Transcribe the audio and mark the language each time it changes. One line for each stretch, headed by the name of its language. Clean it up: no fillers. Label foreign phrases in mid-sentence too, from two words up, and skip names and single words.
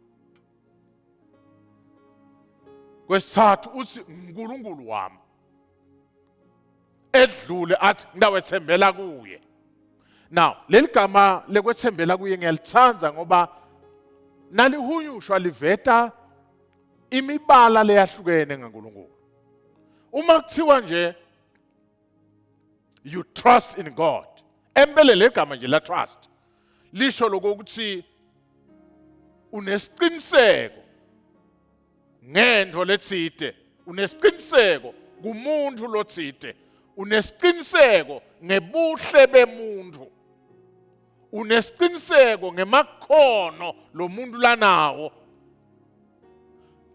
Swati: Kwesithathu uthi uNkulunkulu wami edlule athi ngidawethembela kuye. Now leli gama lekwethembela kuye ngiyalithanda ngoba nalihunyushwa liveta imibala leyahlukene ngaNkulunkulu. Uma kuthiwa nje
English: you trust in God.
Swati: Empele legama nje la trust. Lisho lokuthi unesiqiniseko ngento letsite, unesiqiniseko kumuntu lotsite, unesiqiniseko ngebuhle bemuntu, unesiqiniseko ngemakhono lo muntu lanawo.